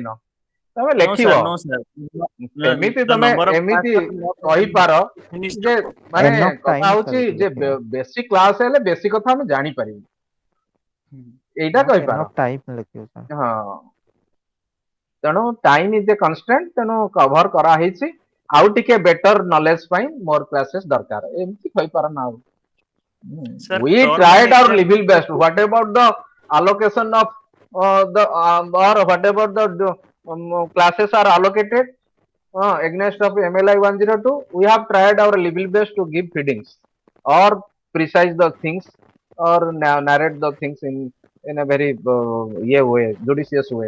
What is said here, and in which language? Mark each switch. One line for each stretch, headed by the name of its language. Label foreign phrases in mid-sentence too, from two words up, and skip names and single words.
Odia: ତମେ ଲେଖିବ ସେମିତି, ତମେ ଏମିତି କହିପାର ଯେ ମାନେ କଥା ହଉଛି ଯେ ବେଶୀ କ୍ଲାସ ହେଲେ ବେଶୀ କଥା ଆମେ ଜାଣିପାରିବୁ, ଏଇଟା କହିପାର। ହଁ, ତେଣୁ
English: time is a constant,
Odia: ତେଣୁ କଭର କରାହେଇଛି, ଆଉ ଟିକେ
English: better knowledge
Odia: ପାଇଁ ମୋର କ୍ଲାसेସ୍ ଦରକାର, ଏମିତି କହିପାର ନା ଆଉ।
English: We tried our level best. What about the allocation of the or what about the classes are allocated against of MLI-102? We have tried our level best to give feedings or precise the things or narrate the things in a very way, judicious way.